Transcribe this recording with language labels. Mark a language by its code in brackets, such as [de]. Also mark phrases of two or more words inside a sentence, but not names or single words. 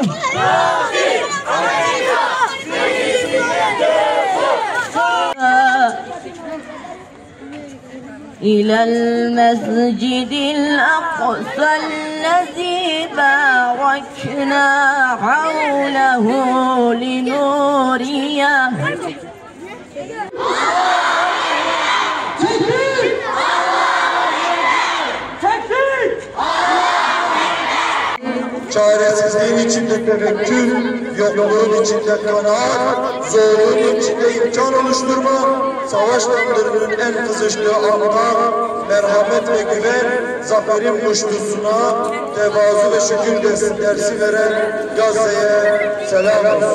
[tr] Katil Amerika, Filistin'den defol. [ar] إلى المسجد الأقصى الذي باركنا حوله لنوريه. [tr] Çaresizliğin içinde tevekkül, yokluğun içinde kanaat, zorluğun içinde imkan oluşturma, savaş tandırının en kızıştığı anda merhamet ve güven, zaferin muştusuna tevazu ve şükür dersi veren Gazze'ye selam olsun.